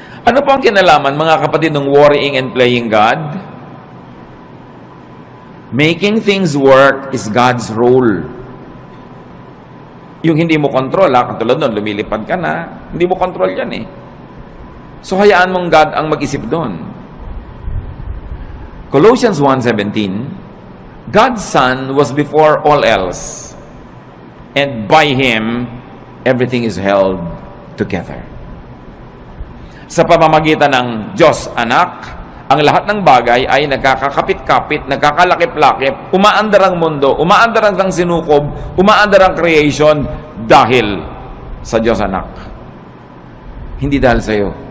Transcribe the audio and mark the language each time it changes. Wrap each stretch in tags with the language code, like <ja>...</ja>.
<tl>Ano po ang kinalaman, mga kapatid, ng</tl> <en>worrying and playing God? Making things work is God's role.</en> <tl>Yung hindi mo control, katulad nun, lumilipad ka na, hindi mo control yan eh. So, hayaan mong God ang mag-isip doon.</tl> <en>Colossians 1:17, God's Son was before all else, and by Him, everything is held together.</en> <tl>Sa pamamagitan ng Diyos Anak, ang lahat ng bagay ay nagkakakapit-kapit, nagkakalakip-lakip, umaandar ang mundo, umaandar ang sinukob, umaandar ang creation dahil sa Diyos Anak. Hindi dahil sa iyo.</tl>